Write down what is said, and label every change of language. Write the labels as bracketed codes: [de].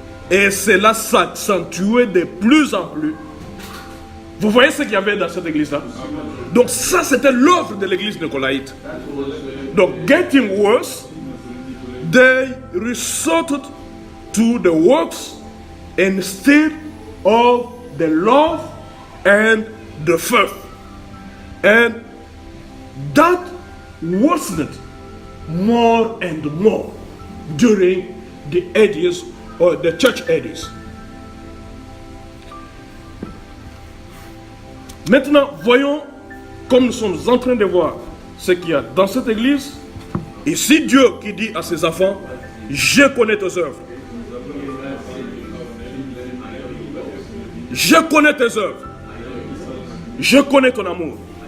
[fr] Et cela s'accentuait de plus en plus. Vous voyez ce qu'il y avait dans cette église-là? Donc ça, c'était l'œuvre de l'église nicolaïte. Donc, [en] getting worse, they resorted to the works instead of the love and the faith. And that worsened more and more during the ages or the church ages. [fr] Maintenant, voyons, comme nous sommes en train de voir ce qu'il y a dans cette église. Ici, Dieu qui dit à ses enfants, je connais tes œuvres. Je connais tes œuvres. Je connais ton amour.